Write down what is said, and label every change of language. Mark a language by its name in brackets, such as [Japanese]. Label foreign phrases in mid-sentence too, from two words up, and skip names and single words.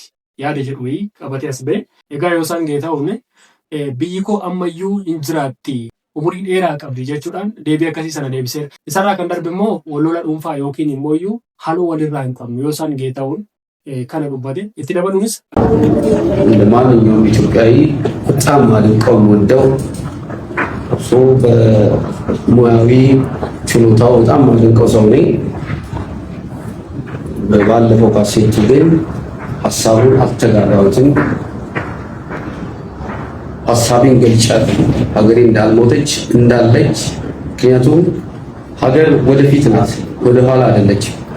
[Oromo] Yaada jedhu wayii qabatee as ba'e. Egaa Yoosan Geetahuun biyyi koo ammayyuu hin jiraatti. Umurii dheeraa qabdi jechuudhaan deebii akkasii sana deebiseera. Isarraa kan darbe immoo walola dhuunfaa yookiin immoo iyyuu haaloo walirraa hin qabnu Yoosan Geetahuun kana dubbate. Itti dabaluunis [Amharic] እንደማንኛውም ኢትዮጵያዊ በጣም አድንቀው ወደው እሱ በሙያዊ ችሎታው በጣም አድንቀው ሰው ነኝ። ባለፈው ካሴት ግን ሀሳቡን አልተጋራሁትም። ሀሳቤን ገልጫለሁ። ሀገሬ እንዳልሞተች እንዳለች። ምክንያቱም ሀገር ወደፊት ናት፣ ወደ ኋላ አይደለችም።